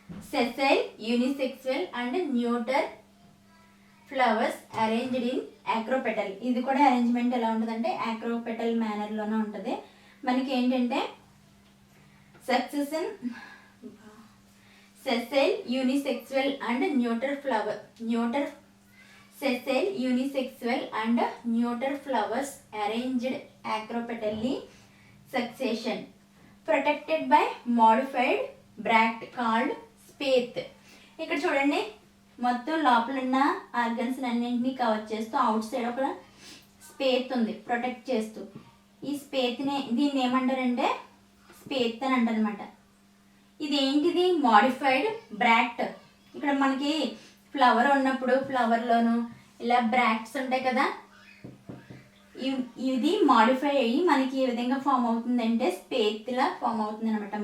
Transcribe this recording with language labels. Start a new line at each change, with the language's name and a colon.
English: Sessile, unisexual and neuter flowers arranged in acropetal.
Telugu: ఇది కూడా arrangement ఎలా ఉంటుందంటే యాక్రోపెటల్ మేనర్లోనే ఉంటుంది. మనకి ఏంటంటే
English: Succession sessile, unisexual and neuter flower. Sessile, unisexual and neuter flowers arranged acropetally succession, protected by modified bract called spathe.
Telugu: ఇక్కడ చూడండి, మొత్తం లోపల ఉన్న ఆర్గన్స్ అన్నింటినీ కవర్ చేస్తూ అవుట్ సైడ్ ఒక స్పేత్ ఉంది ప్రొటెక్ట్ చేస్తూ. ఈ స్పేత్ని దీన్ని ఏమంటారంటే స్పేత్ అని అంటారనమాట. ఇది ఏంటిది? Modified bract. ఇక్కడ మనకి ఫ్లవర్ ఉన్నప్పుడు ఫ్లవర్లోను ఇలా బ్రాక్ట్స్ ఉంటాయి కదా, ఇది మాడిఫై అయ్యి మనకి ఏ విధంగా ఫామ్ అవుతుందంటే స్పేత్లా ఫామ్ అవుతుంది అనమాట.